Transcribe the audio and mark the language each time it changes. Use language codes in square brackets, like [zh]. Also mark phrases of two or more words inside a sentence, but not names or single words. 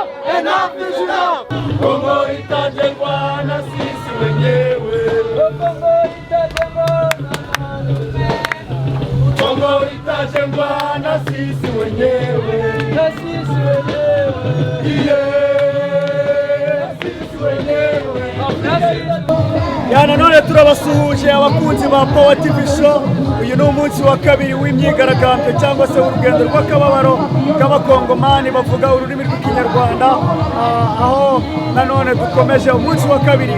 [en] enough is enough. [sw] Kongo itajengwa na sisi wenyewe. Kongo itajengwa na sisi wenyewe. [rw] Nanone turabasuhuje abakunzi ba Power TV Show. Uyu ni umunsi wa kabiri w'imyigaragambyo cyangwa se urugendo rw'akababaro k'abakongomani bavuga ururimi rw'ikinyarwanda, aho nanone dukomeje umunsi wa kabiri.